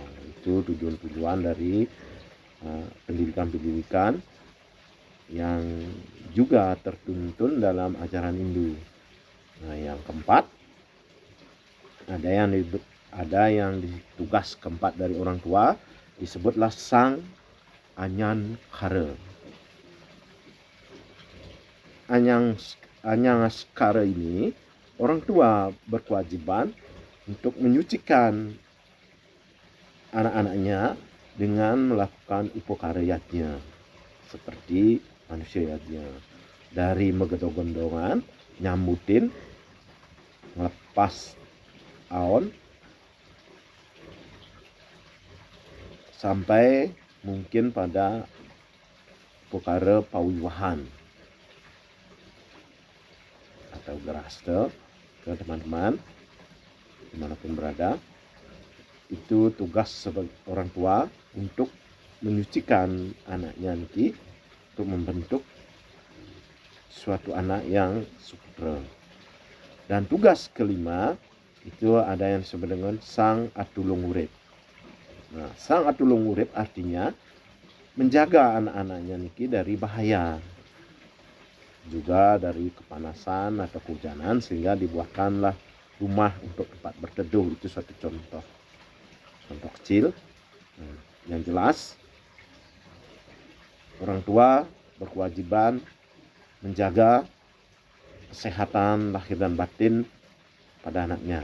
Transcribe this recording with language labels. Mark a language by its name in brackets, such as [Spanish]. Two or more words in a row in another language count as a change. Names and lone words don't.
[Indonesian] Itu tujuan-tujuan dari pendidikan-pendidikan yang juga tertuntun dalam ajaran Hindu. Nah, yang keempat, ada yang tugas keempat dari orang tua disebutlah sang anyan kara. Anyangaskara ini orang tua berkewajiban untuk menyucikan anak-anaknya dengan melakukan upakarayatnya seperti manusia yatnya, dari megedong-gendongan, nyambutin, ngelepas aon, sampai mungkin pada upakara pawiwahan atau geraste ke teman-teman dimanapun berada. Itu tugas sebagai orang tua untuk menyucikan anaknya nanti untuk membentuk suatu anak yang suputra. Dan tugas kelima itu ada yang disebut dengan sang atulung urip. Nah, sang atulung urip artinya menjaga anak-anaknya niki dari bahaya, juga dari kepanasan atau kehujanan, sehingga dibuatkanlah rumah untuk tempat berteduh. Itu suatu contoh kecil. Yang jelas orang tua berkewajiban menjaga kesehatan lahir dan batin pada anaknya.